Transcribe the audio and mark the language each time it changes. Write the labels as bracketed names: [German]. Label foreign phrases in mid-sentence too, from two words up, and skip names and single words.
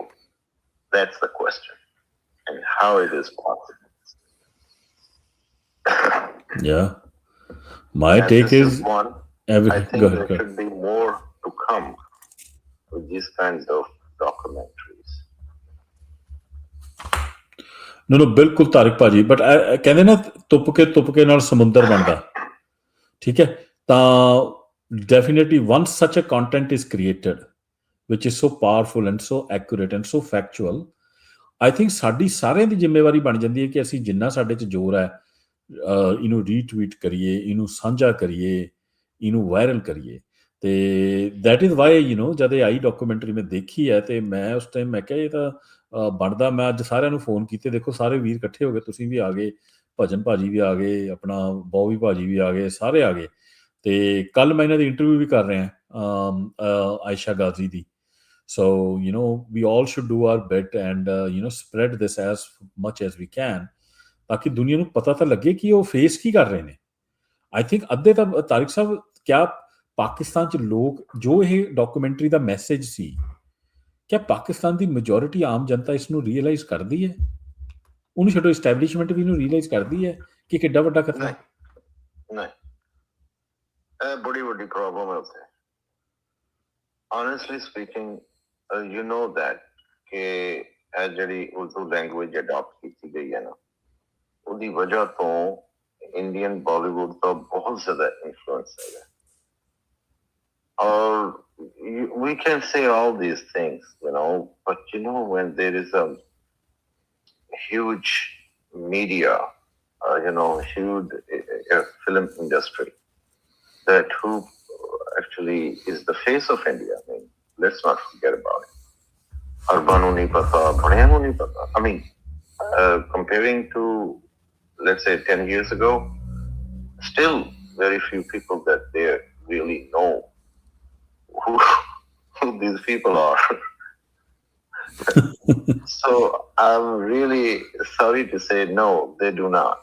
[English] That's the question, and how it is possible. Yeah, my take is one. I think there should be more to come with these kinds of documentaries. No, [Punjabi] ਬਿਲਕੁਲ ਤਾਰਿਕ ਭਾਜੀ, ਬਟ ਕਹਿੰਦੇ ਨਾ ਤੁੱਪ ਕੇ ਨਾਲ ਸਮੁੰਦਰ ਬਣਦਾ, ਠੀਕ ਹੈ, ਤਾਂ [English] definitely once such a content is created which is so powerful and so accurate and so factual, I think [Punjabi] ਸਾਡੀ ਸਾਰਿਆਂ ਦੀ ਜ਼ਿੰਮੇਵਾਰੀ ਬਣ ਜਾਂਦੀ ਹੈ ਕਿ ਅਸੀਂ ਜਿੰਨਾ ਸਾਡੇ 'ਚ ਜ਼ੋਰ ਹੈ ਇਹਨੂੰ ਰੀਟਵੀਟ ਕਰੀਏ, ਇਹਨੂੰ ਸਾਂਝਾ ਕਰੀਏ, ਇਹਨੂੰ ਵਾਇਰਲ ਕਰੀਏ। ਤੇ [English] that is why [Punjabi] ਜਦ ਇਹ ਆਈ ਡਾਕੂਮੈਂਟਰੀ ਮੈਂ ਦੇਖੀ ਹੈ ਤੇ ਮੈਂ ਉਸ ਟਾਈਮ ਮੈਂ ਕਿਹਾ ਇਹ ਤਾਂ ਬਣਦਾ। ਮੈਂ ਅੱਜ ਸਾਰਿਆਂ ਨੂੰ ਫੋਨ ਕੀਤੇ, ਦੇਖੋ ਸਾਰੇ ਵੀਰ ਇਕੱਠੇ ਹੋ ਗਏ, ਤੁਸੀਂ ਵੀ ਆ ਗਏ, ਭਜਨ ਭਾਜੀ ਵੀ ਆ ਗਏ, ਆਪਣਾ ਬੌਬੀ ਭਾਜੀ ਵੀ ਆ ਗਏ, ਸਾਰੇ ਆ ਗਏ। ਤੇ ਕੱਲ ਮੈਂ ਇਹਨਾਂ ਦੀ ਇੰਟਰਵਿਊ ਵੀ ਕਰ ਰਿਹਾ ਆਇਸ਼ਾ ਗਾਜ਼ੀ ਦੀ। [English] So, we all should do our bit and, spread this as much as we can, [Hindi] ताकि दुनिया [Punjabi] ਨੂੰ ਪਤਾ ਤਾਂ ਲੱਗੇ ਕਿ ਉਹ ਫੇਸ ਕੀ ਕਰ ਰਹੇ ਨੇ। [English] I think [Punjabi] ਅੱਧੇ ਤਾਂ ਤਾਰਿਕ ਸਾਹਿਬ, ਕਿਆ ਪਾਕਿਸਤਾਨ 'ਚ ਲੋਕ ਜੋ ਇਹ ਡਾਕੂਮੈਂਟਰੀ ਦਾ ਮੈਸੇਜ ਸੀ, ਕਿਆ ਪਾਕਿਸਤਾਨ ਦੀ ਮੈਜੋਰਿਟੀ ਆਮ ਜਨਤਾ ਇਸ ਨੂੰ ਰੀਅਲਾਈਜ਼ ਕਰਦੀ ਹੈ? ਉਹਨੂੰ ਛੱਡੋ, ਇਸਟੈਬਲਿਸ਼ਮੈਂਟ ਵੀ ਇਹਨੂੰ ਰੀਅਲਾਈਜ਼ ਕਰਦੀ ਹੈ ਕਿ ਕਿੱਡਾ ਵੱਡਾ ਖਤਰਾ? ਨਹੀਂ, ਇਹ ਬੜੀ ਵੱਡੀ ਪ੍ਰੋਬਲਮ ਹੈ ਉੱਥੇ। [English] Honestly speaking, you know that [Punjabi] ਕਿ ਇਹ ਜਿਹੜੀ ਉਰਦੂ ਲੈਂਗੁਏਜ ਅਡਾਪਟ ਕੀਤੀ ਗਈ ਹੈ ਨਾ, ਉਹਦੀ ਵਜ੍ਹਾ ਤੋਂ ਇੰਡੀਅਨ ਬਾਲੀਵੁੱਡ ਦਾ ਬਹੁਤ ਜ਼ਿਆਦਾ ਇਨਫਲੂਐਂਸ ਹੈਗਾ। [English] ਔਰ we can say all these things, but when there is a huge media, huge film industry that who actually is the face of India. I mean, let's not forget about it. [Punjabi] ਉਰਬਾਨੂ ਨਹੀਂ ਪਤਾ, ਭਦਿਆਨੂ ਨਹੀਂ ਪਤਾ. [English] I mean, comparing to, let's say, 10 years ago, still very few people that they really know who these people are. So I'm really sorry to say no, they do not.